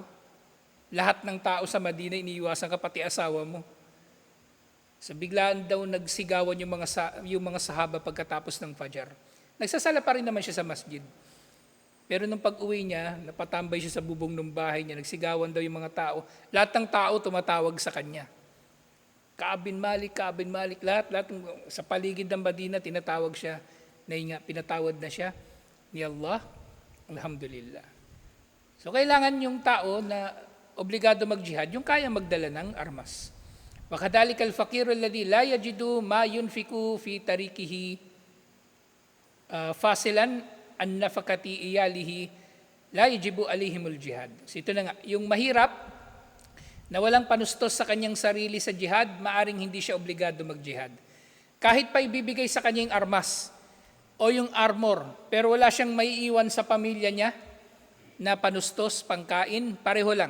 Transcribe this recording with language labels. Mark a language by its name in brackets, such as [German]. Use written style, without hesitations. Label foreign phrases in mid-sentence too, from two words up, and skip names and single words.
[Filipino] Lahat ng tao sa Madina, iniiwasan ka, pati asawa mo. So biglaan daw nagsigawan yung mga sahaba pagkatapos ng Fajr. Nagsasala pa rin naman siya sa masjid. Pero nung pag-uwi niya, napatambay siya sa bubong ng bahay niya, nagsigawan daw yung mga tao. Lahat ng tao tumatawag sa kanya. Ka'ab bin Malik, lahat sa paligid ng Madina, tinatawag siya, pinatawad na siya ni Allah. Alhamdulillah. So kailangan yung tao na obligado mag-jihad, yung kaya magdala ng armas. [Arabic] وَكَذَلِكَ الْفَقِيرُ الَّذِي لَا يَجِدُ مَا يُنْفِقُ فِي تَرِيكِهِ فَاسِلًا عَنْ نَفَقَةِ إِيَالِهِ لَا يَجِبُ عَلَيْهِمُ الْجِهَادِ. [Filipino] So ito na nga, yung mahirap, na walang panustos sa kanyang sarili sa jihad, maaring hindi siya obligado mag-jihad. Kahit pa ibibigay sa kanya yung armas o yung armor, pero wala siyang maiiwan sa pamilya niya, na panustos, pangkain, pareho lang.